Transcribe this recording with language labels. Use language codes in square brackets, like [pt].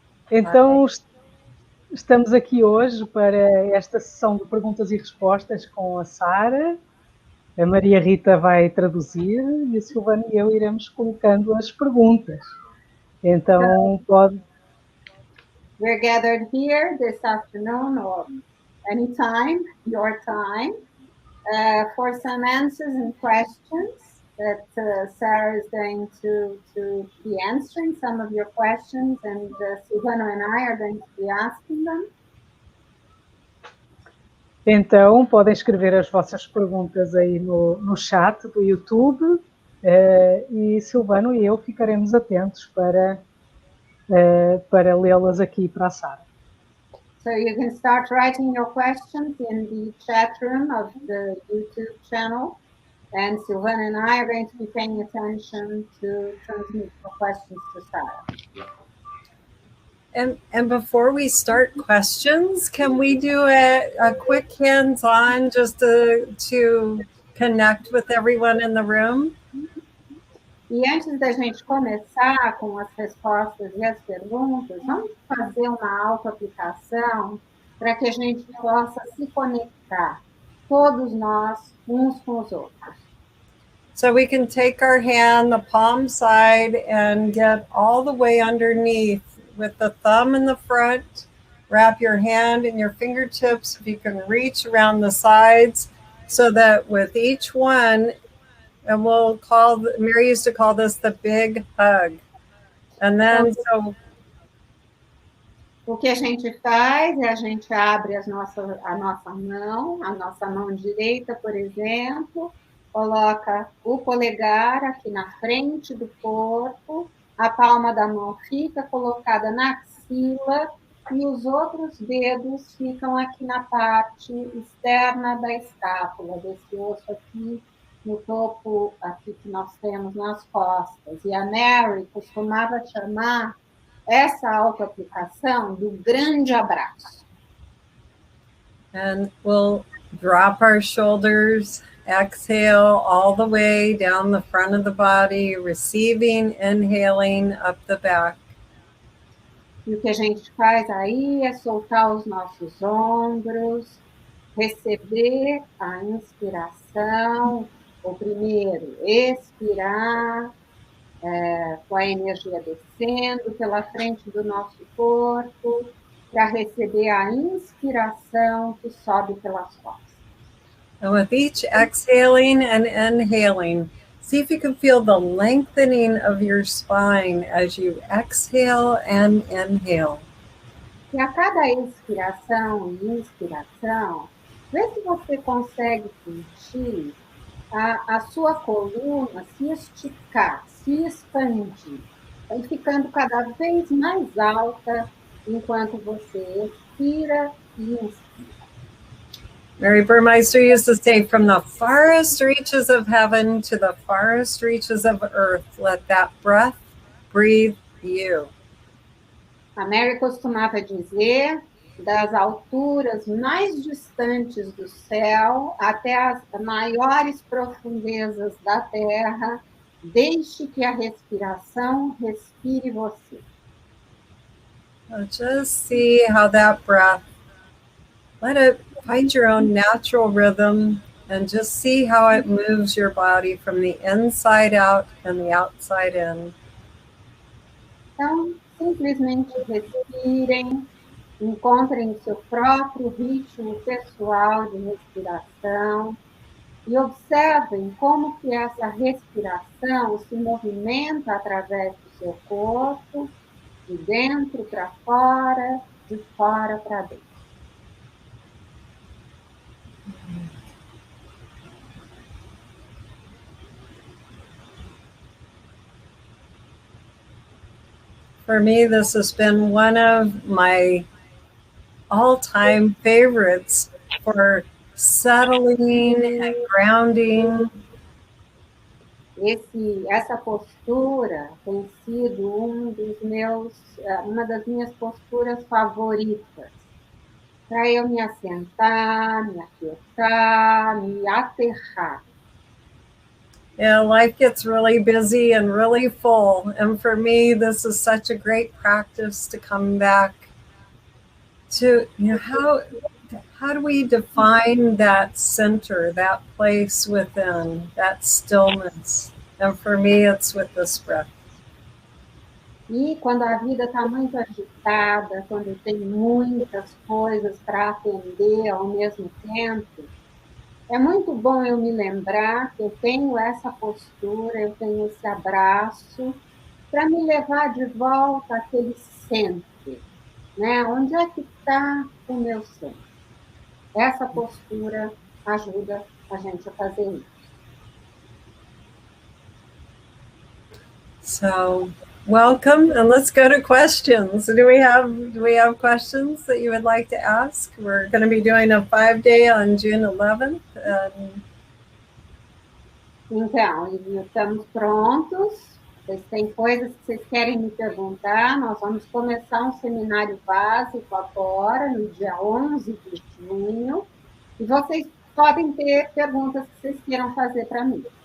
[pt] Então, estamos aqui hoje para esta sessão de perguntas e respostas com a Sara. A Maria Rita vai traduzir e a Silvana e eu iremos colocando as perguntas. Então, pode... [en] We're gathered here this afternoon or anytime, your time, for some answers and questions that Sara is going to be answering some of your questions, and Silvano and I are going to be asking them. [pt] Então, podem escrever as vossas perguntas aí no chat do YouTube e Silvano e eu ficaremos atentos para lê-las aqui para a Sara. [en] So you can start writing your questions in the chat room of the YouTube channel, and Silvana and I are going to be paying attention to transmit your questions to Sara. And before we start questions, can we do a quick hands-on just to connect with everyone in the room? [pt] E antes da gente começar com as respostas e as perguntas, vamos fazer uma autoaplicação para que a gente possa se conectar, todos nós, uns com os outros. [en] So we can take our hand, the palm side, and get all the way underneath with the thumb in the front. Wrap your hand in your fingertips if you can reach around the sides, so that with each one, and Mary used to call this the big hug. And then, [pt] O que a gente faz é a gente abre a nossa mão direita, por exemplo, coloca o polegar aqui na frente do corpo, a palma da mão fica colocada na axila e os outros dedos ficam aqui na parte externa da escápula, desse osso aqui no topo aqui que nós temos nas costas. E a Mary costumava chamar essa autoaplicação do grande abraço. [en] And we'll drop our shoulders, exhale all the way down the front of the body, receiving, inhaling up the back. [pt] E o que a gente faz aí é soltar os nossos ombros, receber a inspiração, ou primeiro expirar, com a energia descendo pela frente do nosso corpo, para receber a inspiração que sobe pelas costas. [en] And with each exhaling and inhaling, see if you can feel the lengthening of your spine as you exhale and inhale. [pt] E a cada expiração e inspiração, vê se você consegue sentir a sua coluna se esticar, se expandir, e ficando cada vez mais alta enquanto você expira e inspira. [en] Mary Burmeister used to say, from the farthest reaches of heaven to the farthest reaches of earth, let that breath breathe you. [pt] A Mary costumava dizer, das alturas mais distantes do céu até as maiores profundezas da terra, deixe que a respiração respire você. [en] So just see how that breath, let it find your own natural rhythm and just see how it moves your body from the inside out and the outside in. [pt] Então, simplesmente respirem, encontrem o seu próprio ritmo pessoal de respiração e observem como que essa respiração se movimenta através do seu corpo, de dentro para fora, de fora para dentro. [en] For me, this has been one of my all-time favorites for settling and grounding. [pt] Essa postura tem sido uma das minhas posturas favoritas, para eu me assentar, me aquietar, me aterrar. [en] Yeah, life gets really busy and really full. And for me, this is such a great practice to come back to, how do we define that center, that place within, that stillness? And for me, it's with this breath. [pt] E quando a vida está muito agitada, quando tem muitas coisas para atender ao mesmo tempo, é muito bom eu me lembrar que eu tenho essa postura, eu tenho esse abraço, para me levar de volta àquele centro, né? Onde é que está o meu centro? Essa postura ajuda a gente a fazer isso. [en] So, welcome, and let's go to questions. Do we have questions that you would like to ask? We're going to be doing a 5-day on June 11th. [pt] Então, estamos prontos. Vocês têm coisas que vocês querem me perguntar? Nós vamos começar um seminário básico agora, no dia 11 de junho. E vocês podem ter perguntas que vocês queiram fazer para mim.